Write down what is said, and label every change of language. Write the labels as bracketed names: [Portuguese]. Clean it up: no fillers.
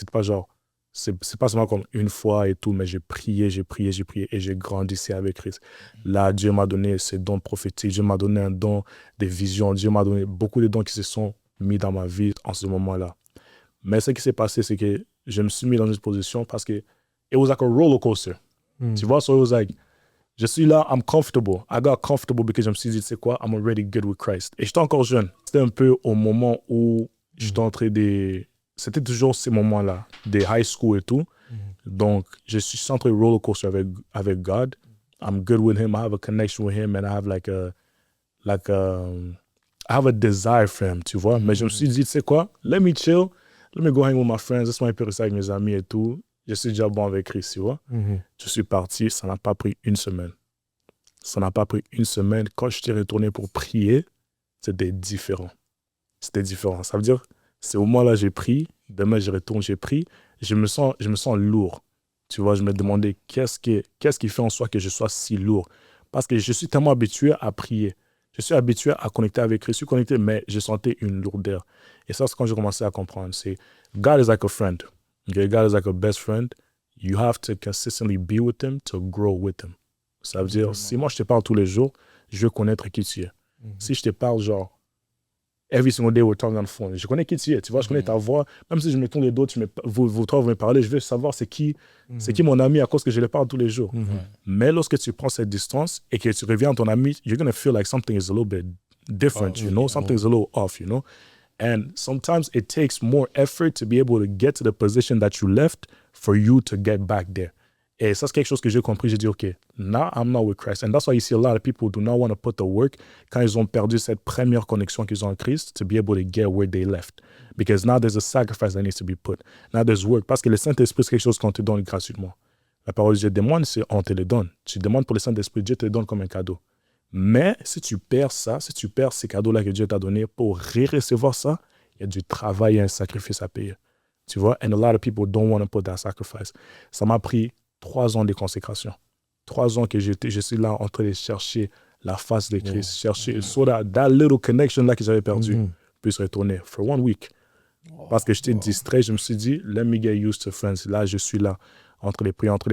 [French] C'est pas genre, c'est pas seulement comme une fois et tout, mais j'ai prié et j'ai grandi avec Christ. Là, Dieu m'a donné ses dons prophétiques, Dieu m'a donné un don des visions, Dieu m'a donné beaucoup de dons qui se sont mis dans ma vie en ce moment-là. Mais ce qui s'est passé, c'est que je me suis mis dans une position parce que [English] it was like a roller coaster. [French] Tu vois, [English] so it was like, [French] je suis là, [English] I'm comfortable. I got comfortable because [French] je me suis dit, tu sais quoi, [English] I'm already good with Christ. [French] Et j'étais encore jeune. C'était un peu au moment où j'étais entré des... C'était toujours ces moments-là, des high school et tout. Donc, je suis centré roller coaster avec God. [English] I'm good with him. I have a connection with him and I have I have a desire for him, [French] tu vois. Mais je me suis dit, tu sais quoi, [English] let me chill. Let me go hang with my friends. [French] Laisse-moi un peu rester avec mes amis et tout. Je suis déjà bon avec Christ, tu vois. Je suis parti, ça n'a pas pris une semaine. Ça n'a pas pris une semaine. Quand je suis retourné pour prier, c'était différent. C'était différent. Ça veut dire, c'est au moment-là j'ai pris, demain je retourne, j'ai pris, je me sens lourd. Tu vois, je me demandais qu'est-ce qui fait en soi que je sois si lourd. Parce que je suis tellement habitué à prier. Je suis habitué à connecter avec Christ. Je suis connecté, mais je sentais une lourdeur. Et ça, c'est quand j'ai commencé à comprendre. [English] C'est God is like a friend. Okay? God is like a best friend. You have to consistently be with him to grow with him. [French] Ça veut dire, si moi je te parle tous les jours, je veux connaître qui tu es. Si je te parle genre, [English] every single day we're talking on the phone, [French] je connais qui tu es, tu vois, je connais ta voix. Même si je me tourne les dos, vous trois, vous me parlez, je veux savoir c'est qui mon ami à cause que je le parle tous les jours. Mais lorsque tu prends cette distance et que tu reviens à ton ami, [English] you're going to feel like something is a little bit different, you know, something's a little off, you know. And sometimes it takes more effort to be able to get to the position that you left for you to get back there. [French] Et ça, c'est quelque chose que j'ai compris. J'ai dit, OK, [English] now I'm not with Christ. And that's why you see a lot of people do not want to put the work [French] quand ils ont perdu cette première connexion qu'ils ont en Christ [English] to be able to get where they left. Because now there's a sacrifice that needs to be put. Now there's work. [French] Parce que le Saint-Esprit, c'est quelque chose qu'on te donne gratuitement. La parole de Dieu demande, c'est on te le donne. Tu demandes pour le Saint-Esprit, Dieu te le donne comme un cadeau. Mais si tu perds ça, si tu perds ces cadeaux-là que Dieu t'a donnés pour recevoir ça, il y a du travail et un sacrifice à payer. Tu vois? [English] And a lot of people don't want to put that sacrifice. [French] Ça m'a pris 3 ans de consécration. 3 ans que je suis là en train de chercher la face de Christ, chercher [English] so that little connection [French] là que j'avais perdu puisse retourner [English] for 1 week. [French] Parce que j'étais distrait, je me suis dit, [English] let me get used to friends. [French] Là, je suis là, entre les prières.